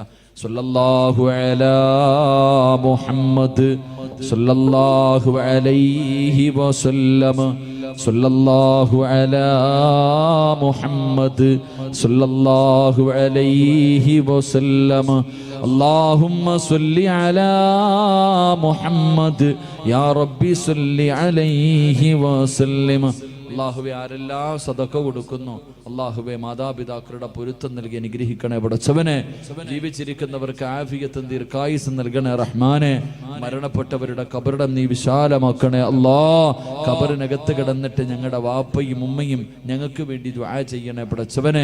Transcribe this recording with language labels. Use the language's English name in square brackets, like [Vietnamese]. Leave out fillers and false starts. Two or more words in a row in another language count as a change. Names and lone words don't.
[Arabic] صلى الله على محمد صلى الله عليه وسلم. صلى الله على محمد صلى الله عليه وسلم. اللهم صل على محمد يا ربي صل عليه وسلم. [Malayalam] അള്ളാഹുവെ ആരെല്ലാം സദക്ക കൊടുക്കുന്നു അള്ളാഹുവെ മാതാപിതാക്കളുടെ പൊരുത്തം നൽകി അനുഗ്രഹിക്കണേ പടച്ചവനെ. ജീവിച്ചിരിക്കുന്നവർക്ക് ആഫിയത്തും ദീർഘായുസ്സും നൽകണേ റഹ്മാനെ. മരണപ്പെട്ടവരുടെ കബറിടം നീ വിശാലമാക്കണേ അല്ലാ. കബറിനകത്ത് കിടന്നിട്ട് ഞങ്ങളുടെ വാപ്പയും ഉമ്മയും ഞങ്ങൾക്ക് വേണ്ടി ദുആ ചെയ്യണേ പടച്ചവനെ.